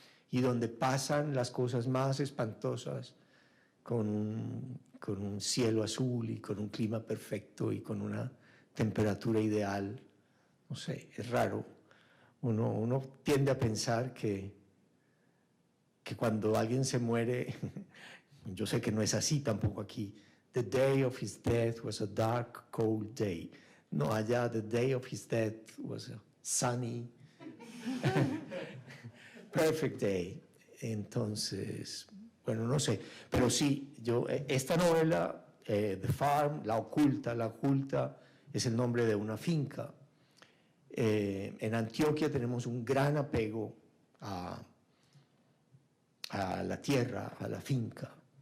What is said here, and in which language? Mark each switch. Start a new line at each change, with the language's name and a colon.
Spanish: Y donde pasan las cosas más espantosas con un cielo azul y con un clima perfecto y con una temperatura ideal. No sé, es raro. Uno tiende a pensar que cuando alguien se muere, yo sé que no es así tampoco aquí,
English: the day of his death was a dark, cold day.
Spanish: No, allá
English: the day of his death was a sunny, perfect day.
Spanish: Entonces, bueno, no sé, pero sí, esta novela, The Farm, La Oculta, es el nombre de una finca. En Antioquia tenemos un gran apego a la tierra, a la finca.